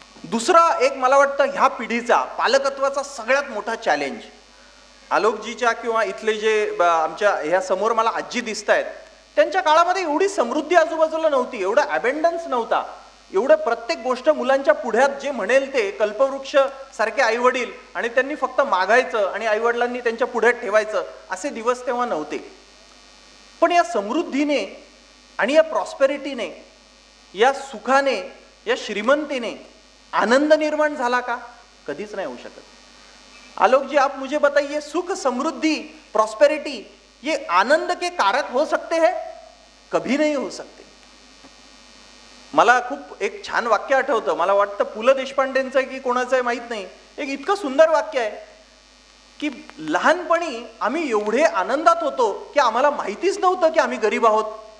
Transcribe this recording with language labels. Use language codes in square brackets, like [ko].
[mr] दुसरा एक मला वाटतं ह्या पिढीचा पालकत्वाचा सगळ्यात मोठा चॅलेंज, आलोकजीच्या किंवा इथले जे आमच्या ह्या समोर मला आजी दिसत आहेत, त्यांच्या काळामध्ये एवढी समृद्धी आजूबाजूला नव्हती, एवढा अबंडन्स नव्हता, एवढं प्रत्येक गोष्ट मुलांच्या पुढ्यात जे म्हणेल ते कल्पवृक्ष सारखे आईवडील आणि त्यांनी फक्त मागायचं आणि आईवडिलांनी त्यांच्या पुढ्यात ठेवायचं असे दिवस तेव्हा नव्हते। पण या समृद्धीने आणि या प्रॉस्पेरिटीने, या सुखाने, या श्रीमंतीने आनंद निर्माण झाला का? कधीच नाही होऊ शकत। [hi] आलोक जी, आप मुझे बताइए, सुख, समृद्धि, प्रॉस्पेरिटी ये आनंद के कारक हो सकते हैं? कभी नहीं हो सकते. [mr] मला खूप एक छान वाक्य आठवतं, मला वाटतं पु ल देशपांडेंचं आहे की कोणाचं आहे माहित नाही, एक इतकं सुंदर वाक्य आहे की लहानपणी आम्ही एवढे आनंदात होतो की आम्हाला माहितीच नव्हतं की आम्ही गरीब आहोत.